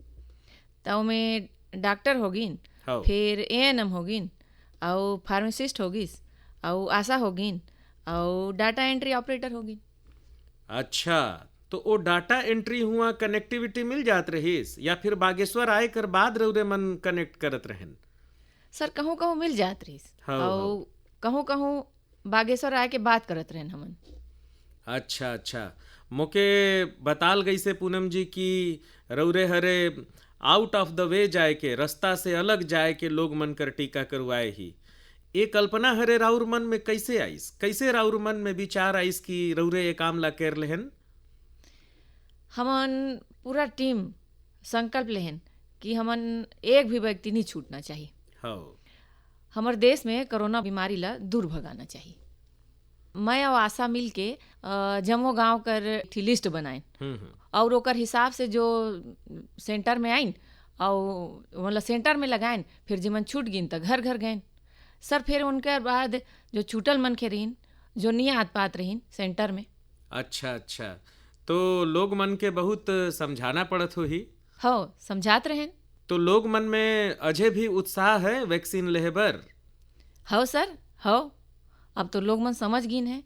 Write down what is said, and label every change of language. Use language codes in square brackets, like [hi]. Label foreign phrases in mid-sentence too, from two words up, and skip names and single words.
[hne] तो में डॉक्टर होगिन, हाँ फिर एएनएम होगिन और फार्मासिस्ट होगिस और आशा होगिन और [en] data entry operator [hne] होगिन। अच्छा, तो वो [en] data entry [hne] हुआ कनेक्टिविटी मिल जात रहीस या फिर बागेश्वर आए कर बाद रउरे मन कनेक्ट करत रहन? सर कहूँ कहूँ मिल जात रहीस हाँ, और कहूँ कहूँ बागेश्वर आए के बात करत रहन हमन। अच्छा अच्छा, मोके बताल गई से पूनम जी की रउरे हरे [en] out of the way [hne] जाए के, रास्ता से अलग जाए के लोग मन कर टीका करवाए ही। ये कल्पना हरे राउर मन में कैसे आइस, कैसे राउर मन में विचार आइस कि रौरे ये काम ला कर लेहन? हमन पूरा टीम संकल्प लेहन कि हमन एक भी व्यक्ति नहीं छूटना चाहिए। हो हमारे देश में कोरोना बीमारी ला दूर भगाना चाहिए। मैं और आशा मिल के जम्मो गांव कर एक लिस्ट बनाए और ओकर हिसाब से जो सेंटर में आइन और मतलब सेंटर में लगाइन, फिर जिमन छूट गिन तो घर घर गए सर। फिर उनके बाद जो छूटल मन के रहीन, जो नहीं आत पात रहीन सेंटर में। अच्छा अच्छा, तो लोग मन के बहुत समझाना पड़त हो ही। हो समझात रहें। तो लोग मन में अजय भी उत्साह है वैक्सीन लेहे बर? हो सर हो, अब तो लोग मन समझ गिन है।